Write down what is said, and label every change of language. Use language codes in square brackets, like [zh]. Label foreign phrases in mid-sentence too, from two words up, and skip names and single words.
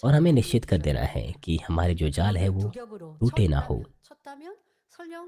[hi] और [ko] 잘 [hi] हमें [ko] 관리해 [hi] निश्चित कर [ko] 주셔야 [hi] देना [ko] 됩니다. [hi] है कि हमारे जो जाल है [ko] 그물을 [hi] वो [ko] 두 겹으로 [hi] टूटे ना हो। [ko] 쳤다면